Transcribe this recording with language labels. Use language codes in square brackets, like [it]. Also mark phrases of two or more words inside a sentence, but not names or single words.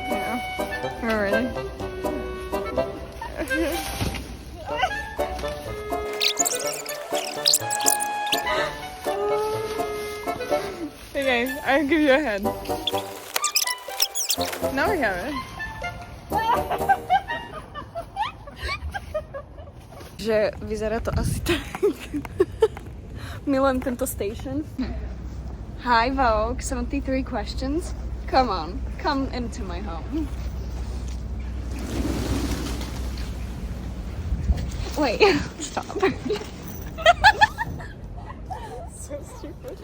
[en] Yeah. We're ready. Okay, I'll give you a hand. Now we have it. [sk] Že vyzerá to asi tak. Milujem tento station. [en] Hi Vogue, 73 questions. Come on, come into my home. Wait, stop. So stupid.